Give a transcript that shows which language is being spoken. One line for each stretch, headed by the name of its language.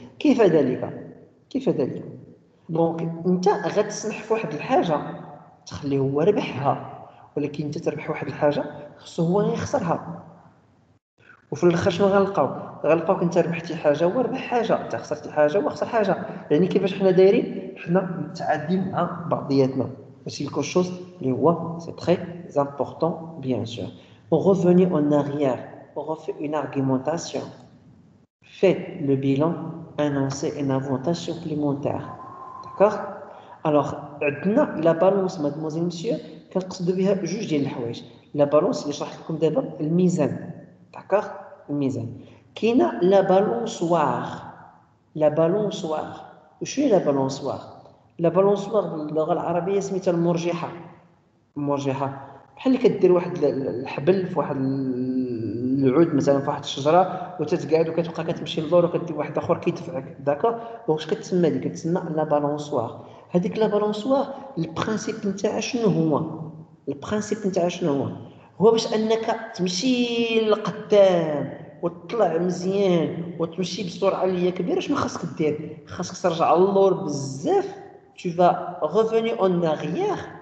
Arabic: كيف ذلك؟ كيف ذلك؟ دونك انت غتسمح في واحد الحاجه تخليه هو ربحها، ولكن انت تربح واحد الحاجه خصو هو يخسرها. وفي الاخر شنو غنلقاوك انت ربحتي حاجه هو ربح حاجه، انت خسرتي حاجه هو خسر حاجه. يعني كيفاش حنا دايرين؟ حنا متعادلين مع بعضياتنا.
French: C'est quelque chose
Arabic: اللي هو
French: c'est très important bien sûr. On revenait en arrière, on refait une argumentation. Faites le bilan, annoncez un avantage supplémentaire. D'accord.
Arabic: Alors عندنا لا بالونس مادموزيل مسيو كنقصدوا بها جوج ديال الحوايج. لا بالونس اللي شرحت لكم دابا الميزان. داكوغ. الميزان. كاينه لا بالونسوار. لا بالونسوار. وشنو هي لا بالونسوار؟ لا بالونسوار باللغه العربيه سميتها المرجحه. المرجحه بحال اللي كدير واحد الحبل في واحد العود مثلا في واحد الشجره وتتقعد وكتبقى كتمشي للور وكدير واحد اخر كيدفعك. داكوغ. واش كتسمى ديك؟ كتسمى لا بالونسوار. هذيك لا بالونسوار البرانسيپ نتاعها شنو هو؟ البرانسيپ نتاعها شنو هو؟ هو باش انك تمشي لقدام وتطلع مزيان وتمشي بسرعه اللي هي كبيره. شنو خاصك دير؟ خاصك ترجع للور بزاف.
French: tu vas revenir en arrière.